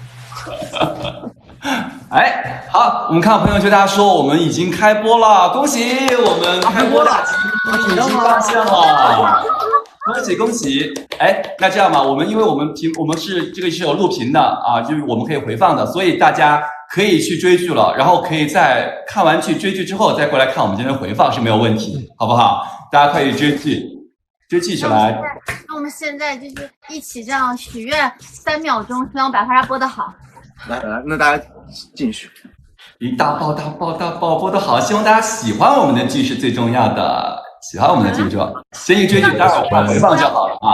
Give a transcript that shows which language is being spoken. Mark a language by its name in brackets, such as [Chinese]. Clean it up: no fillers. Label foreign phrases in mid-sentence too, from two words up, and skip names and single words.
[Chinese] 哎，好，我們看到朋友圈，大家說我們已經開播了，恭喜我們開播了，已經發現了，恭喜！哎，那這樣吧，因為我們是这個是有錄屏的啊，就是我們可以回放的，所以大家可以去追劇了，然後可以在看完追劇之後再過來看我們今天的回放是沒有問題，好不好？大家快去追劇起來。那我們現在就是一起這樣許願3秒鐘，希望百花殺播得好。來，那大家繼續。大爆播得好，希望大家喜歡我們的劇是最重要的，喜歡我們的劇先去追劇，待會兒回放就好了啊。